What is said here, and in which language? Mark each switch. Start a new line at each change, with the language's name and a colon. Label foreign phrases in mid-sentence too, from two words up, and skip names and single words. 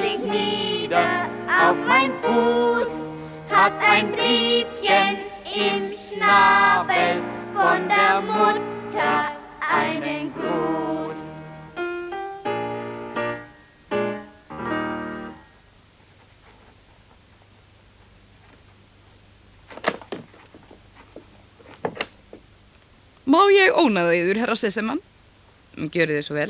German: sich nieder auf mein Fuß, hat ein Briefchen im Schnabel, von der Mutter einen Gruß.
Icelandic: Má ég ónaða yður, herra Sesemann? Gjörið þið svo vel.